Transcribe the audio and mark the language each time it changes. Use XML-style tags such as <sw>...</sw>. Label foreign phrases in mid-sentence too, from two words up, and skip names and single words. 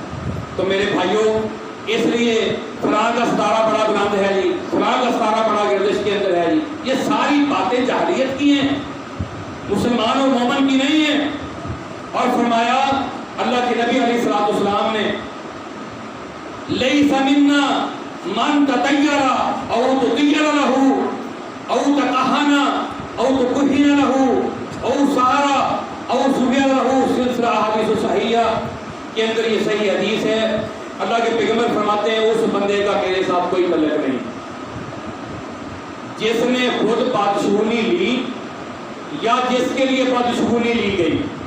<ur>تو میرے بھائیوں اس لیے فلاں کا ستارہ بڑا بلند ہے جی، فلاں کا ستارہ بڑا گردش کے اندر ہے جی، یہ ساری باتیں جاہلیت کی ہیں، مسلمان اور مومن کی نہیں ہیں. اور فرمایا اللہ کے نبی</ur> <ar>علیہ الصلوۃ والسلام</ar> <ur>نے</ur> <ar>لیس منا من تطیر او تطیر له او تکہن او تکہن له او سارا او سبیا له</ar> <ur>سلسلہ احادیث صحیحہ کے اندر یہ صحیح حدیث ہے. اللہ کے پیغمبر فرماتے ہیں اس بندے کا میرے ساتھ کوئی تعلق نہیں جس نے خود بادشاہی لی یا جس کے لیے بادشاہی لی گئی،</ur>